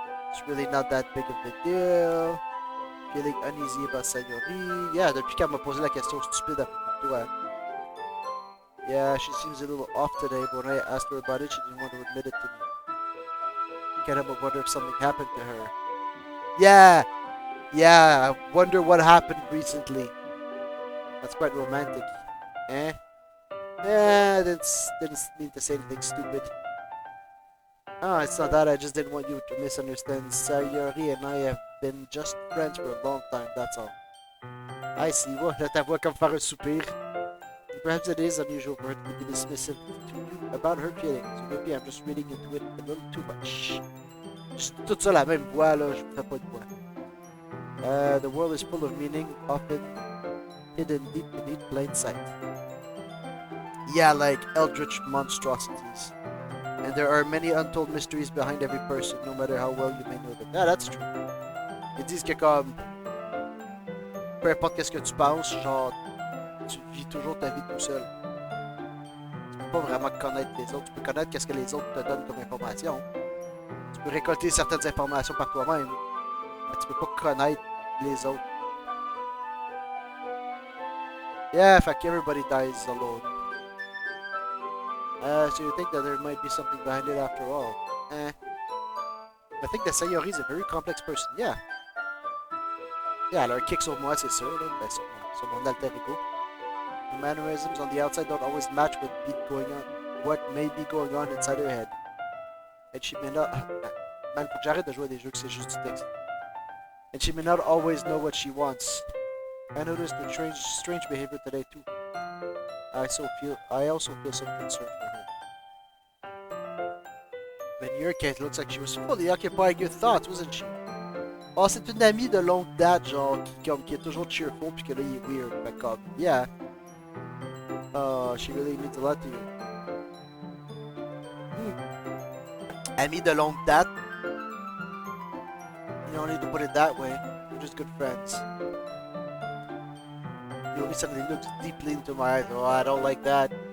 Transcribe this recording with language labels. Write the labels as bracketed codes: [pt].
[en] It's really not that big of a deal. Feeling uneasy about Sayori. [fr] Yeah, depuis qu'elle m'a posé la question stupide à propos de toi. [en] Yeah, she seems a little off today, but when I asked her about it, she didn't want to admit it to me. Can't help but wonder if something happened to her. Yeah, yeah, I wonder what happened recently. That's quite romantic. Eh? Yeah, didn't mean to say anything stupid. Oh, it's not that, I just didn't want you to misunderstand. Sayori and I have been just friends for a long time, that's all. I see. [fr] Well, let ta voix comme faire un soupir. [en] Perhaps it is unusual for her to be dismissive to you about her feelings. So maybe I'm just reading into it a little too much. [fr] Juste tout ça la même voix, là, je fais pas de voix. [en] The world is full of meaning, often hidden deep beneath plain sight. Yeah, like eldritch monstrosities. And there are many untold mysteries behind every person, no matter how well you may know them. Yeah, that's true. [fr] Ils disent que comme, peu importe qu'est-ce que tu penses, genre, tu vis toujours ta vie tout seul. Tu peux pas vraiment connaître les autres. Tu peux connaître qu'est-ce que les autres te donnent comme information. Tu peux récolter certaines informations par toi-même, mais tu peux pas connaître les autres. [en] Yeah, in fact, everybody dies alone. So you think that there might be something behind it after all? I think that Sayori is a very complex person. Yeah. [fr] Yeah, elle a un kick sur moi, c'est sûr. Là. Ben, sur mon alter ego. [en] The mannerisms on the outside don't always match what may be going on inside her head. And she may not... [fr] Man, faut que j'arrête de jouer à des jeux que c'est juste du texte. [en] And she may not always know what she wants. I noticed the strange behavior today too. I also feel some concern for her. But in your case, it looks like she was fully occupied with thoughts, wasn't she? [fr] Oh, c'est une amie de longue date, genre, qui est toujours cheerful, puis que là, il est weird. [en] But comme, yeah. She really means a lot to you. [fr] Amie de longue date? [en] You don't need to put it that way. We're just good friends. Yuri suddenly looks deeply into my eyes. Oh, I don't like that.